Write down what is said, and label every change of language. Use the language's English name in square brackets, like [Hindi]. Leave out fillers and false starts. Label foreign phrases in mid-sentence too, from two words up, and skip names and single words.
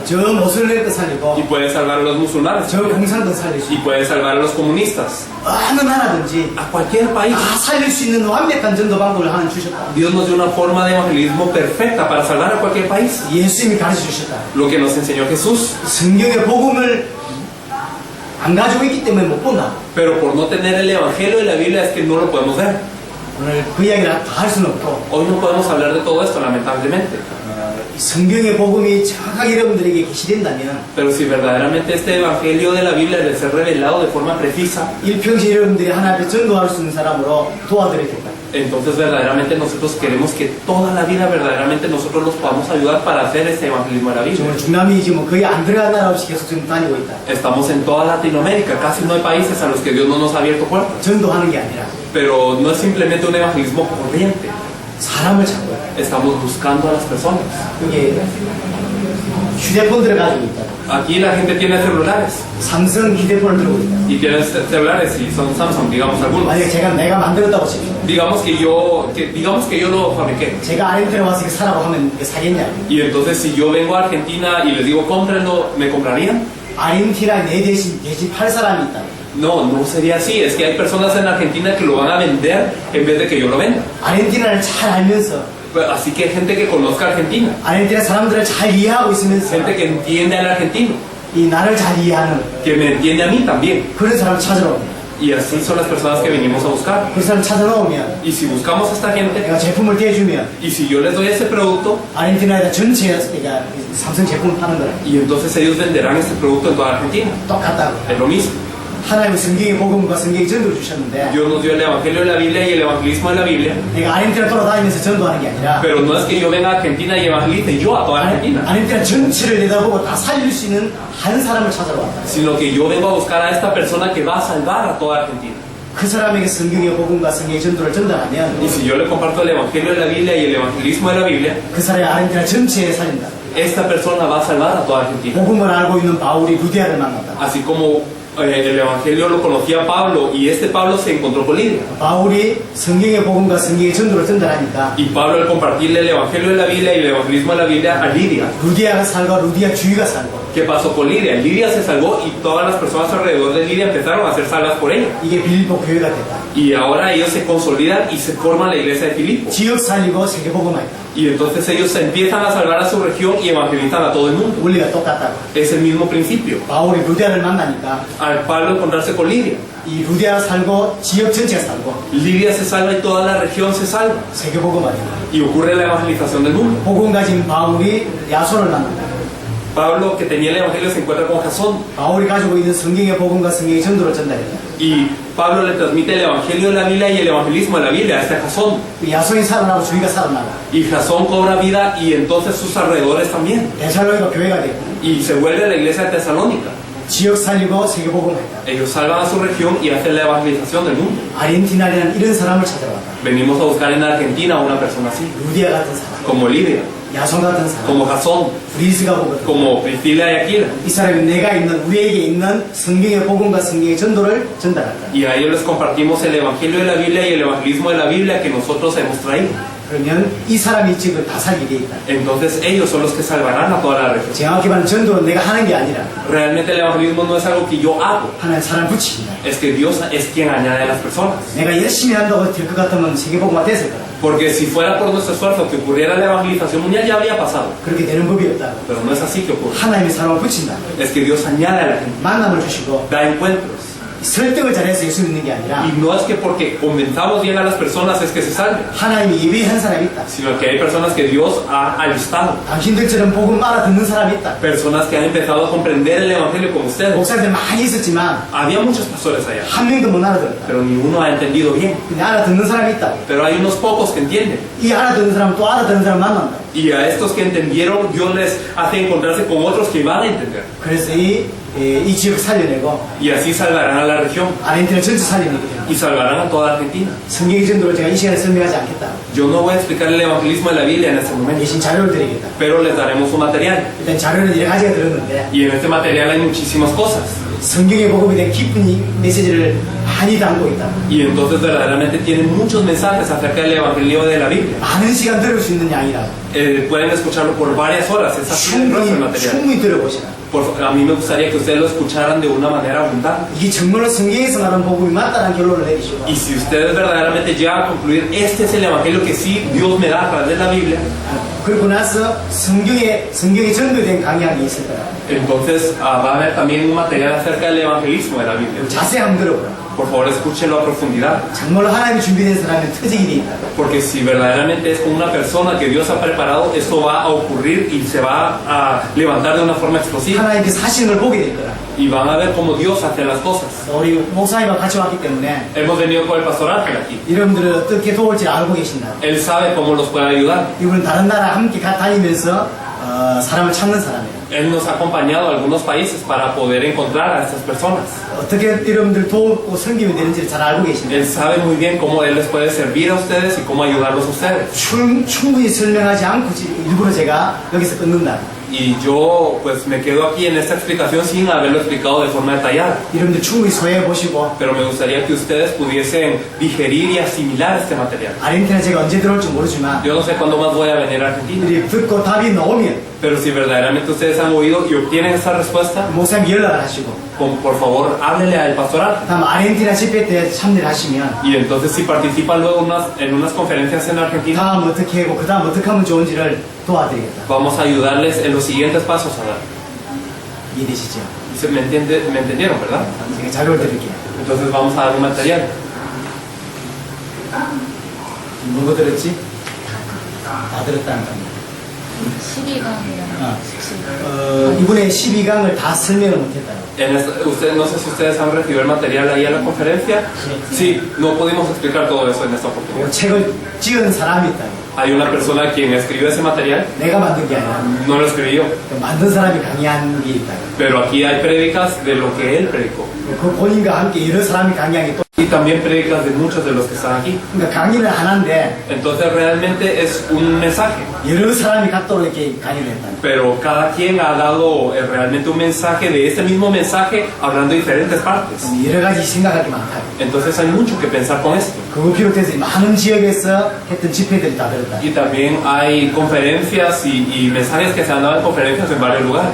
[Korean] 저 모슬렘도 살리고 [Spanish] Y puede salvar a los musulmanes. [Korean] 저 공산도 살릴 수 [Spanish] Y [Korean] 있고 [Spanish] puede salvar a los comunistas. [Korean] 어느 나라든지 [Spanish] A cualquier país. [Korean] 다 살릴 수 있는 완벽한 전도 방법을 하나 주셨다. [Spanish] Dios nos dio una forma de evangelismo perfecta para salvar a cualquier país. [Korean] 예수님이 가르쳐 주셨다. [Spanish] Lo que nos enseñó Jesús. [Korean] 성경의 복음을 안 가지고 있기 때문에 못 본다. [Spanish] Pero por no tener el evangelio de la Biblia es que no lo podemos ver. [Korean] 오늘 그 이야기를 다 할 수는 없고 [Spanish] Hoy no podemos hablar de todo esto, lamentablemente. [Korean] 성경의 복음이 정확하게 여러분들에게 계시된다면 [Spanish] Pero si verdaderamente este evangelio de la Biblia debe ser revelado de forma precisa, [Korean] 일평생 여러분들이 하나님 앞에 전도할 수 있는 사람으로 도와드리겠다. [Spanish] entonces verdaderamente nosotros queremos que toda la vida verdaderamente nosotros los podamos ayudar para hacer este evangelismo de la Biblia. [Korean] 정말 중남미 지금 거의 안 들어간 나라 없이 계속 지금 다니고 있다. [Spanish] Estamos en toda Latinoamérica, casi no hay países a los que Dios no nos ha abierto puertas. [Korean] 전도하는 게 아니라 [Spanish] Pero no es simplemente un evangelismo corriente, [Korean] 사람을 찾고 [Spanish] estamos buscando a las personas. [Korean] 여기 휴대폰들을 가지고 있다. [Spanish] Aquí la gente tiene celulares [Korean] 삼성 휴대폰을 들고 있다. [Spanish] y tienen celulares y son Samsung, digamos algunos. [Korean] 만약에 내가 만들었다고 칩시다. [Spanish] Digamos que yo lo fabriqué. [Korean] 제가 아르헨티나 와서 이거 사라고 하면 이거 사겠냐? [Spanish] Y entonces si yo vengo a Argentina y les digo cómprenlo, ¿me comprarían? [Korean] 아르헨티나 내 대신 팔 사람이 있다. [Spanish] No, no sería así. Es que hay personas en Argentina que lo van a vender en vez de que yo lo venda. [Korean] 아르헨티나를 잘 알면서 [Spanish] Así que hay gente que conozca Argentina, [Korean] 아르헨티나 사람들을 잘 이해하고 있으면서 [Spanish] gente que entiende al argentino, [Korean] 이 나를 잘 이해하는 [Spanish] que me entiende a mí también. [Korean] 그런 사람을 찾으러 옵니다. [Spanish] Y así son las personas que venimos a buscar. [Korean] 그 사람 찾아놓으면 [Spanish] Y si buscamos a esta gente, [Korean] 내가 제품을 떼주면 [Spanish] y si yo les doy ese producto, [Korean] 아르헨티나에다 전체 그러니까 삼성 제품을 파는 거라. [Spanish] y entonces ellos venderán este producto en toda Argentina. [Korean] 똑같다고. [Spanish] Es lo mismo. [Korean] 하나님의 성경의 복음과 성경의 전도를 주셨는데 [Spanish] Dios nos dio el Evangelio de la Biblia y el evangelismo de la Biblia. [Korean] 내가 아르헨티나 돌아다니면서 전도하는 게 아니라 [Spanish] Pero no es que yo venga a Argentina y evangelice yo a toda Argentina, [Korean] 아르헨티나 전체를 내다보고 다 살릴 수 있는 한 사람을 찾아러 왔다. [Spanish] sino que yo vengo a buscar a esta persona que va a salvar a toda Argentina. [Korean] 그 사람에게 성경의 복음과 성경의 전도를 전달하면 [Spanish] Y si yo le comparto el Evangelio de la Biblia y el evangelismo de la Biblia, [Korean] 그 사람이 아르헨티나 전체에 살린다. [Spanish] esta persona va a salvar a toda Argentina. [Korean] 복음을 알고 있는 바울이 루디아를 만났다. [Spanish] Así como el Evangelio lo conocía Pablo y este Pablo se encontró con Lidia. [Korean] 바울이 성경의 복음과 성경의 전도를 전달하니까 [Spanish] Y Pablo al compartirle el Evangelio de la Biblia y el evangelismo de la Biblia a Lidia. [Korean] 루디아가 살고 루디아 주위가 살고 [Spanish] ¿Qué pasó con Lidia? Lidia se salvó y todas las personas alrededor de Lidia empezaron a ser salvas por ella. [Korean] 이게 빌립보 교회가 됐다. [Spanish] Y ahora ellos se consolidan y se forman la iglesia de Filipo. [Korean] 지역 살리고 세계 복음화했다. [Spanish] Y entonces ellos se empiezan a salvar a su región y evangelizan a todo el mundo. [Korean] 원리가 똑같다고. [Spanish] Es el mismo principio. [Korean] 바울이 루디아를 만나니까 [Spanish] Al Pablo encontrarse con Lidia, [Korean] 이 루디아가 살고 지역 전체가 살고 [Spanish] Lidia se salva y toda la región se salva. [Korean] 세계 복음화된다. [Spanish] Y ocurre la evangelización del mundo. [Korean] 복음 가진 바울이 야손을 만난다. [Spanish] Pablo, que tenía el evangelio, se encuentra con Jasón. [Korean] 바울이 가지고 있는 성경의 복음과 성경의 전도를 전달했다. [Spanish] Y Pablo le transmite el evangelio de la Biblia y el evangelismo de la Biblia a este Jasón. [Korean] 야손이 살아나고 주위가 살아나고 [Spanish] Y Jasón cobra vida y entonces sus alrededores también. [Korean] 데살로니가 교회가 되고 [Spanish] Y se vuelve a la iglesia de Tesalónica. [Korean] 지역 살리고 세계 복음화했다. [Spanish] Ellos salvan a su región y hacen la evangelización del mundo. [Korean] 아르헨티나라는 이런 사람을 찾아왔다. [Spanish] Venimos a buscar en Argentina a una persona así, [Korean] 루디아 같은 사람, [Spanish] como Lidia, [Korean] 야손 같은 사람, [Spanish] como Jasón, [Korean] 브리스가 보거든. [Spanish] como Priscila y Aquila. [Korean] 이 사람이 내가 있는 우리에게 있는 성경의 복음과 성경의 전도를 전달한다. [Spanish] Y a ellos les compartimos el evangelio de la Biblia y el evangelismo de la Biblia que nosotros hemos traído. [Korean] 그러면 이 사람이 지금 다 살게 돼 있다. [Spanish] Entonces ellos son los que salvarán a toda la región. [Korean] 정확히 말하면 전도는 내가 하는 게 아니라 [Spanish] Realmente el evangelismo no es algo que yo hago, [Korean] 하나님 사람 붙이신다. [Spanish] es que Dios es quien añade a las personas. [Korean] 내가 열심히 한다고 될 것 같으면 세계 복음화 됐을 거다. [Spanish] Porque si fuera por nuestro esfuerzo que ocurriera la evangelización mundial ya habría pasado. [Korean] 그렇게 되는 법이 없다. [Spanish] Pero no es así que ocurre. [Korean] 하나님이 사람을 붙인다. [Spanish] Es que Dios añade a la gente, [Korean] 만남을 주시고 [Spanish] da encuentros. [Korean] 설득을 잘해서 예수 믿는 게 아니라 [Spanish] Y no es que porque convenzamos bien a las personas es que se salven, [Korean] 하나님이 예비한 사람이 있다. [Spanish] sino que hay personas que Dios ha alistado. [Korean] 당신들처럼 복음 알아듣는 사람이 있다. [Spanish] Personas que han empezado a comprender el evangelio como ustedes. [Korean] 목사들 많이 있었지만 [Spanish] Había muchos pastores allá, [Korean] 한 명도 못 알아들었다. [Spanish] pero ninguno ha entendido bien. [Korean] 근데 알아듣는 사람이 있다. [Spanish] Pero hay unos pocos que entienden. [Korean] 이 알아듣는 사람 또 알아듣는 사람 만난다. [Spanish] Y a estos que entendieron, Dios les hace encontrarse con otros que van a entender. [Korean] 그래서 이 지역을 살려내고 [Spanish] Y así salvarán a la región. [Korean] 아르헨티나 전체 살려내게 됩니다. [Spanish] Y salvarán a toda Argentina. [Korean] 성경의 전도를 제가 이 시간에 설명하지 않겠다. [Spanish] Yo no voy a explicar el evangelismo de la Biblia en este momento, [Korean] 대신 자료를 드리겠다. [Spanish] pero les daremos un material. [Korean] 일단 자료는 여러 가지가 들었는데 [Spanish] Y en este material hay muchísimas cosas. [Korean] 성경의 복음에 대한 깊은 메시지를 많이 담고 있다. [Spanish] Y entonces verdaderamente tienen muchos mensajes acerca del evangelio de la Biblia. [Korean] 많은 시간 들을 수 있는 양이라 [Spanish] Pueden escucharlo por varias horas. Es así de grueso el material. [Korean] 충분히 들어보시라. [Spanish] A mí me gustaría que ustedes lo escucharan de una manera abundante. [Korean] 이게 정말로 성경에서 말하는 복음이 맞다는 결론을 내리시고 [Spanish] Y si ustedes verdaderamente llegan a concluir, este es el evangelio que sí Dios me da a través de la Biblia, [Korean] 그러고 나서 성경에 전도된 강의학이 있을 거야. [Spanish] Entonces va a haber también un material acerca del evangelismo de la Biblia. [Korean] 자세히 한번 들어보라. [Spanish] Por favor, escúchenlo a profundidad. [Korean] 정말로 하나님이 준비된 사람은 터지게 돼 있다. [Spanish] Porque si verdaderamente es con una persona que Dios ha preparado, esto va a ocurrir y se va a levantar de una forma explosiva. [Korean] 하나님께서 하시는 걸 보게 될 거야. [Spanish] Y van a ver cómo Dios hace las cosas. [Korean] 우리 목사님과 같이 왔기 때문에 [Spanish] Hemos venido con el pastor Ángel aquí. [Korean] 여러분들을 어떻게 도울지 알고 계신다. [Spanish] Él sabe cómo los puede ayudar. [Korean] 이분은 다른 나라 함께 다니면서 사람을 찾는 사람이에요. [Spanish] Él nos ha acompañado a algunos países para poder encontrar a estas personas. [Korean] 어떻게 여러분들 도우고 섬기면 되는지를 잘 알고 계신다. [Spanish] Él sabe muy bien cómo Él les puede servir a ustedes y cómo ayudarlos a ustedes. [Korean] 충분히 설명하지 않고 일부러 제가 여기서 끊는다. [Spanish] Y yo pues me quedo aquí en esta explicación sin haberlo explicado de forma detallada. [Korean] 여러분들 충분히 소화해 보시고 [Spanish] Pero me gustaría que ustedes pudiesen digerir y asimilar este material. [Korean] 아르헨티나 제가 언제 들어올지 모르지만 [Spanish] Yo no sé cuándo más voy a venir a Argentina. [Korean] 이들이 듣고 답이 나오면 [Spanish] Pero si verdaderamente ustedes han oído y obtienen esa respuesta, [Korean] 목사님 연락을 하시고 [Spanish] por favor, háblele al pastoral. [Korean] 다음 아르헨티나 집회 때 참여를 하시면 [Spanish] Y entonces si participan luego en unas conferencias en Argentina, [Korean] 다음 어떻게 하고 그 다음 어떻게 하면 좋은지를 도와드리겠다. [Spanish] vamos a ayudarles en los siguientes pasos a dar. [Korean] 이해되시죠? [Spanish] ¿Me entendieron, verdad? [Korean] 제가 자료를 드릴게요. [Spanish] Entonces vamos a dar un material. [Korean] 뭐가 들었지? 다 들었다는 겁니다. 12강이랑 이번에 12강을 다 설명을 못했다. [Spanish] No sé si ustedes han recibido el material ahí en la conferencia. Sí, no pudimos explicar todo eso en esta oportunidad. [Korean] 책을 찍은 사람이 있다. [Spanish] Hay una persona quien escribió ese material, [Korean] 내가 만든 게 아니라 [Spanish] no lo escribió, [Korean] 만든 사람이 강의한 게 있다. [Spanish] pero aquí hay prédicas de lo que él predicó. [Korean] 그 본인과 함께 여러 사람이 강의한 게 또. [Spanish] Y también prédicas de muchos de los que están aquí. [Korean] 그러니까 강의는 하나인데 [Spanish] Entonces realmente es un mensaje, [Korean] 여러 사람이 각도로 이렇게 강의를 했다. [Spanish] pero cada quien ha dado realmente un mensaje de este mismo mensaje hablando de diferentes partes. [Korean] 여러 가지 생각할 게 많다. [Spanish] Entonces hay mucho que pensar con esto. [Korean] 그거 비롯해서 많은 지역에서 했던 집회들이 다 들었다. [Spanish] Y también hay conferencias y mensajes que se han dado en conferencias en varios lugares.